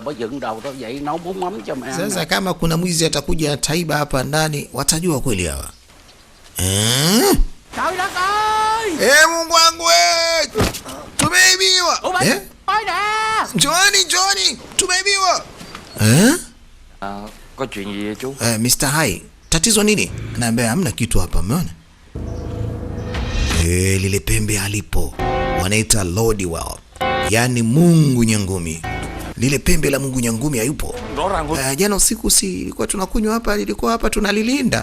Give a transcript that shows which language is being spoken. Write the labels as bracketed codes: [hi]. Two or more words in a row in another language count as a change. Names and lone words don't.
[sw] Sasa kama kuna mwizi atakuja ataiba hapa ndani, watajua kweli hawa. Mungu wangu wewe. Tumeibiwa. Njoni, tumeibiwa. [vi] Có chuyện gì vậy chú? [sw] Mr. Hai, tatizo nini? Naambia hamna kitu hapa, umeona? Lile pembe alipo wanaita Lord Well, yani Mungu Nyangumi. Lile pembe la Mungu Nyangumi hayupo. Jana usiku ilikuwa tunakunywa hapa, ilikuwa hapa tunalilinda.